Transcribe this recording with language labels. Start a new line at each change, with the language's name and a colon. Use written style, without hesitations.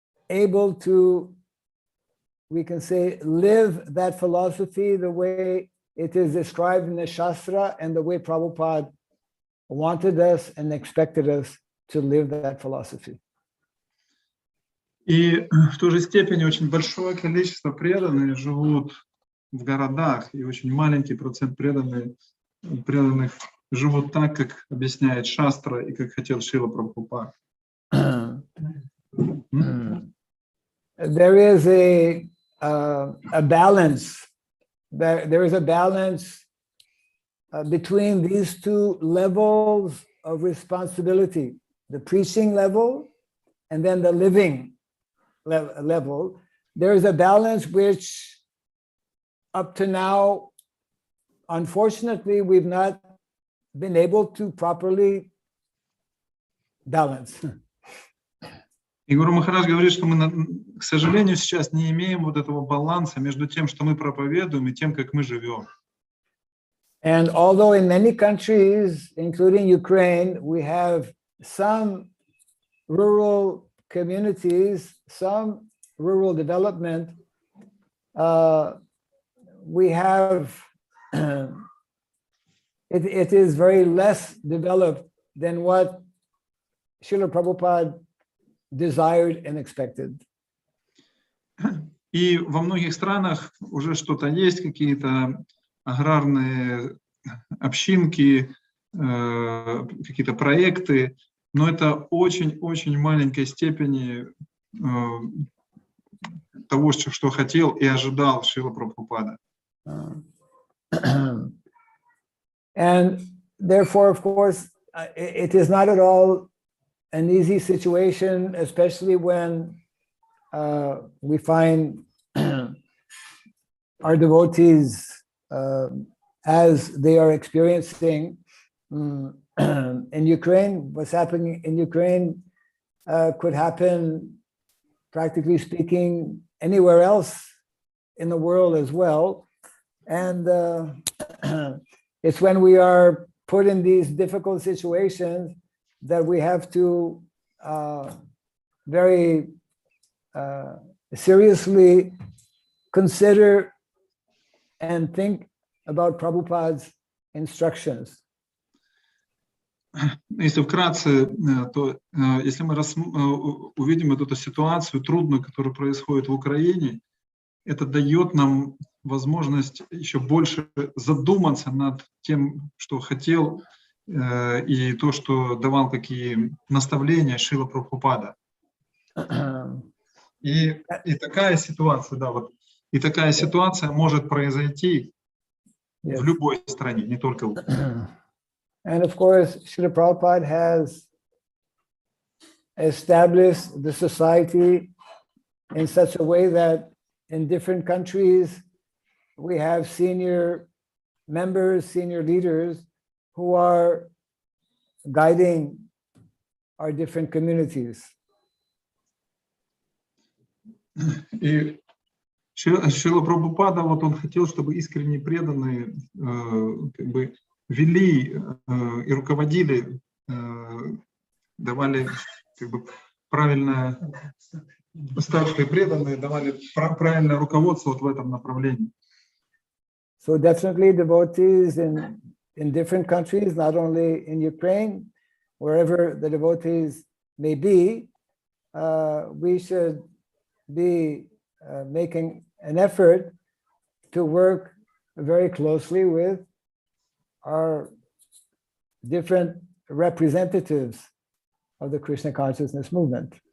English: able to, we can say, live that philosophy the way it is described in the Shastra and the way Prabhupada wanted us and expected us to live that philosophy.
Russian: И в той же степени очень большое количество преданных живут в городах, и очень маленький процент преданных живут так, как объясняет Шастра и как хотел Шрила Прабхупада.
English: There is a balance. There is a balance between these two levels of responsibility, the preaching level and then the living level. There is a balance which up to now, unfortunately, we've not been able to properly balance.
Russian: И Гуру Махарадж говорит, что мы, к сожалению, сейчас не имеем вот этого баланса между тем, что мы проповедуем, и тем, как мы живем.
English: And although in many countries, including Ukraine, we have some rural communities, some rural development, we have, it is very less developed than what Srila Prabhupada desired and expected.
Russian: И во многих странах уже что-то есть, какие-то аграрные общинки, какие-то проекты, но это очень-очень маленькой степени того, что хотел и ожидал Шрила Прабхупада.
English: And therefore, of course, it is not at all an easy situation, especially when we find our devotees as they are experiencing in Ukraine. What's happening in Ukraine could happen, practically speaking, anywhere else in the world as well. And it's when we are put in these difficult situations that we have to very seriously consider and think about Prabhupada's instructions.
Russian: Если вкратце, то если мы увидим эту ситуацию трудную, которая происходит в Украине, это дает нам возможность еще больше задуматься над тем, что хотел, и то, что давал какие наставления Шрила Прабхупада. И такая ситуация, да, вот, и такая ситуация может произойти в любой стране, не только в Украине.
English: And of course, Srila Prabhupada has established the society in such a way that in different countries, we have senior members, senior leaders who are guiding our different communities.
Russian: И Шрила Прабхупада, вот он хотел, чтобы искренне преданные как бы вели и руководили, давали как бы правильное, старшие преданные давали правильное руководство вот в этом направлении.
English: So definitely devotees in different countries, not only in Ukraine, wherever the devotees may be, we should be making an effort to work very closely with our different representatives of the Krishna consciousness movement.